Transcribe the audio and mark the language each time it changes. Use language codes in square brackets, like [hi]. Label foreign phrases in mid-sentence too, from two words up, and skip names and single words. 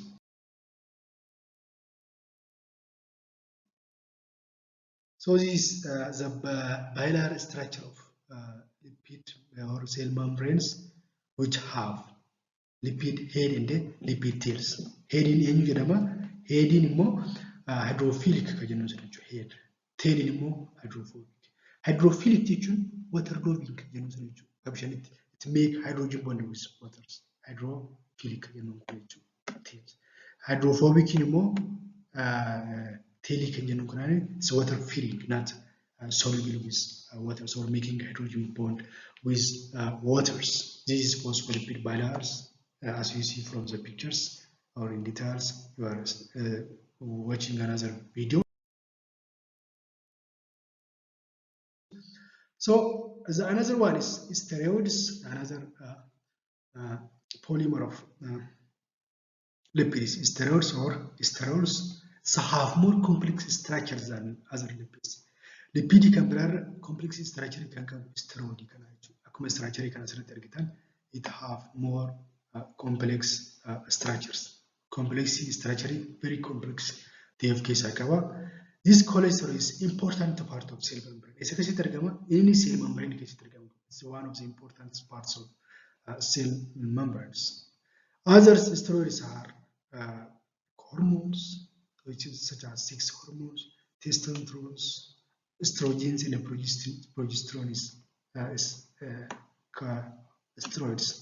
[en] So this is the bilayer structure of lipid or cell membranes, which have lipid head and lipid tails. [om] Head in eenyu jedhama? Head in immoo hydrophilic kan jennu jechuudha. [en] Head. [om] Tail in immoo hydrophobic. Hydrophilic jechuun [en] water loving [om] kan jennu jechuudha. [en] Bishaanitti it make hydrogen bond with waters. [om] Hydrophilic kan jennu jechuudha. [en] Tails. Hydrophobic [om] immoo tail kan jennu kunaan [en] is water fearing, not soluble with waters or making hydrogen bond with waters. This is phospholipid bilayers. As you see from the pictures or in details, you are watching another video. So the another one is steroids, another polymer of lipids. Steroids or sterols have more complex structures than other lipids. [om] Lipid kan biraa [en] complex structure [om] kan qabu steroid kana jechuudha. Akkuma structure kana asirratti argitan [en] it have more complex structures. Complex structure, very complex. [om] TFK qaba. [en] This cholesterol is important part of cell membrane. [om] Isa keessatti argama. Inni [en] cell membrane [om] keessatti argama. [en] It's one of the important parts of cell membranes. Other steroids are hormones, which is such as sex hormones, testosterone, estrogens and progesterones, steroids.